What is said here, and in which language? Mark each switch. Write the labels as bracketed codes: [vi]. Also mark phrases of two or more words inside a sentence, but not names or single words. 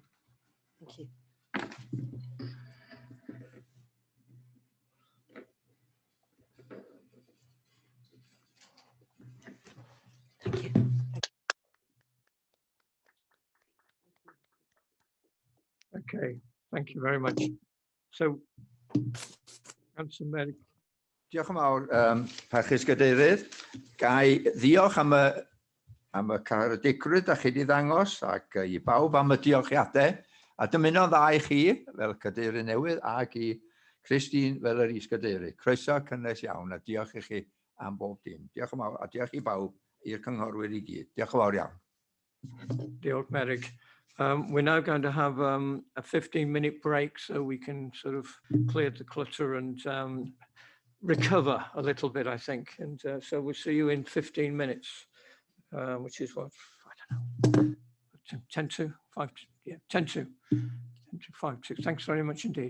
[en] Thank you. Thank you. Okay, thank you very much. So, Councillor Merrick. [cy] Diolch yn fawr, parchus gadeirydd. Gai ddiolch am y caredigrwydd da chi wedi ddangos ac i bawb am y diolchiadau. A dymuno dda i chi fel cadeirydd newydd ac i Christine fel yr is-gadeirydd. Croeso cynnes iawn a diolch i chi am bob dim. Diolch yn fawr a diolch i bawb i'r cynghorwyr i gyd. Diolch yn fawr iawn. Diolch, Merrick. [en] We're now going to have a 15-minute break so we can sort of clear the clutter and recover a little bit, I think. And so we'll see you in 15 minutes, which is what, I don't know, 10 to 5, yeah, 10 to 5 to. Thanks very much indeed.